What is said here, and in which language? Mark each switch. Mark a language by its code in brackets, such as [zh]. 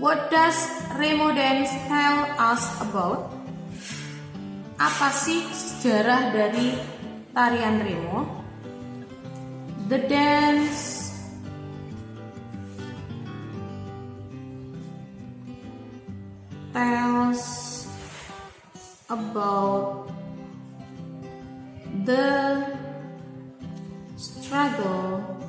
[en] What does Remo dance tell us about? [id] Apa sih sejarah dari tarian Remo? [en] The dance tells about the struggle